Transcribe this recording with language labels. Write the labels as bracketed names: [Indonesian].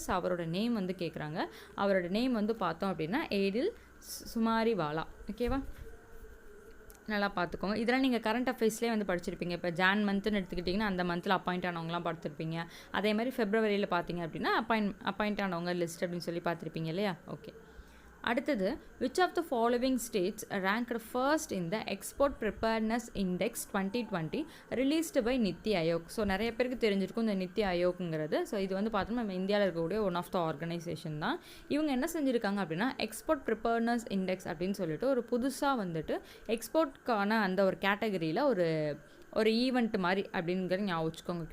[Tamil] So அவரோட name வந்து கேட்குறாங்க. அவரோட நேம் வந்து பார்த்தோம் அப்படின்னா ஏடில் சுமாரிவாலா. ஓகேவா, நல்லா பார்த்துக்கோங்க. இதெல்லாம் நீங்கள் கரண்ட் அஃபேர்ஸ்லேயே வந்து படிச்சிருப்பீங்க. இப்போ ஜான் மந்த்னு எடுத்துக்கிட்டிங்கன்னா அந்த மந்தில் அப்பாயிண்ட் ஆனவங்களாம் பார்த்துருப்பீங்க. அதே மாதிரி ஃபெப்ரவரியில் பார்த்தீங்க அப்படின்னா அப்பாயிண்ட் ஆனவங்க லிஸ்ட் அப்படின்னு சொல்லி பார்த்துருப்பீங்க இல்லையா? ஓகே. [English] அடுத்தது, which of the following states ranked first in the export preparedness index 2020 released by NITI Aayog? [Tamil] So நிறைய பேருக்கு தெரிஞ்சிருக்கும் இந்த நித்தி ஆயோக்குங்கிறது. ஸோ இது வந்து பார்த்தோம்னா நம்ம இந்தியாவில் இருக்கக்கூடிய ஒன் ஆஃப் த ஆர்கனைசேஷன் தான். இவங்க என்ன செஞ்சுருக்காங்க அப்படின்னா எக்ஸ்போர்ட் ப்ரிப்பேர்னஸ் இண்டெக்ஸ் அப்படின்னு சொல்லிட்டு ஒரு புதுசாக வந்துட்டு எக்ஸ்போர்ட்கான அந்த ஒரு கேட்டகரியில் ஒரு ஈவெண்ட் மாதிரி அப்படிங்கிறது ஞாபகம் வச்சுக்கோங்க.